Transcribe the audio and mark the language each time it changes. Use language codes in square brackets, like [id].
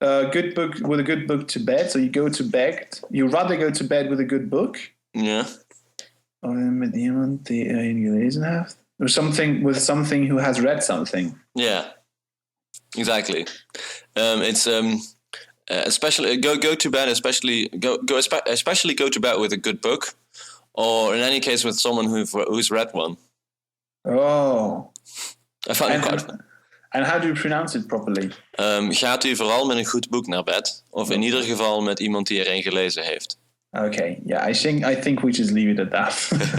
[en] good book with a good book to bed. So you go to bed. You rather go to bed with a good book. Yeah. [nl] Met iemand die erin gelezen heeft. [en] Or something with something who has read something. Yeah, exactly. It's especially go to bed. Especially go to bed with a good book, or in any case with someone who's read one. Oh, I found it quite fun. And how do you pronounce it properly? [nl] Gaat u vooral met een goed boek naar bed, of in ieder geval met iemand die er een gelezen heeft. [en] Okay, yeah, I think we just leave it at that.